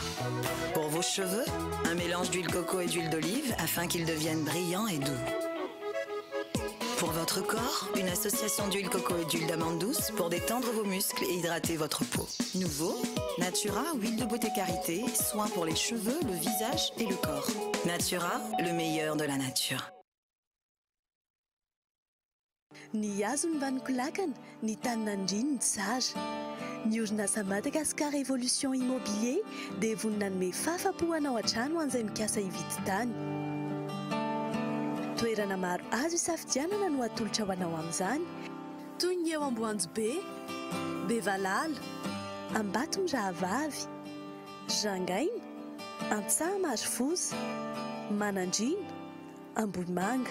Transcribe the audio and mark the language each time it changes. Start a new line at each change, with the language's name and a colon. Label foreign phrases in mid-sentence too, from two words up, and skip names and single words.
French: Pour vos cheveux, un mélange d'huile coco et d'huile d'olive afin qu'ils deviennent brillants et doux. Pour votre corps, une association d'huile coco et d'huile d'amande douce pour détendre vos muscles et hydrater votre peau. Nouveau, Natura, huile de beauté karité, soin pour les cheveux, le visage et le corps. Natura, le meilleur de la nature.
Malagasy: Ny hazo ny vaniko lakana, ny taninandriny ny tsara. Ny orinasa Madagascar Évolution Immobilier dia vonina nome fahafa-po anao an-trano an'izay mikasa hividy tany. Toerana maro azo isafidianana no atolotra ho anao amin'izany toy ny eo Amboanjobe, Bevalala, Ambatondrahavavy, Jangaina, Antsahamarofoza, Manandrina, Ambohimanga.